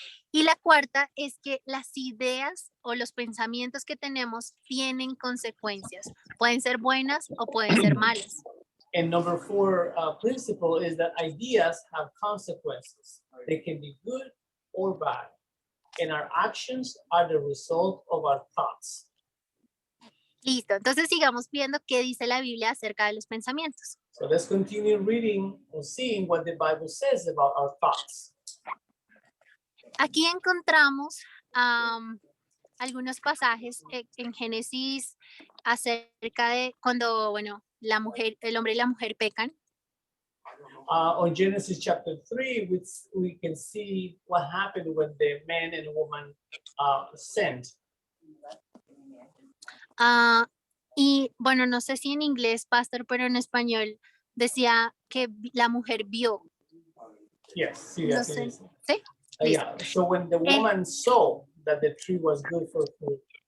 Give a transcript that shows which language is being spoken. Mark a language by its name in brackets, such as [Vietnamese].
[Spanish] Y la cuarta es que las ideas o los pensamientos que tenemos tienen consecuencias. Pueden ser buenas o pueden ser malas. [English] And number 4 principle is that ideas have consequences. They can be good or bad. And our actions are the result of our thoughts. [Spanish] Listo. Entonces sigamos viendo qué dice la Biblia acerca de los pensamientos. [English] So let's continue reading or seeing what the Bible says about our thoughts. [Spanish] Aquí encontramos algunos pasajes en Génesis acerca de cuando, bueno, el hombre y la mujer pecan. [English] On Genesis chapter 3, we can see what happened when the man and woman sinned. [Spanish] Y bueno, no sé si en inglés, pastor, pero en español decía que la mujer vio. [English] Yes, sí, [Spanish] No así sé. dice. ¿Sí? [English] Yeah, so when the woman saw that the tree was good for food.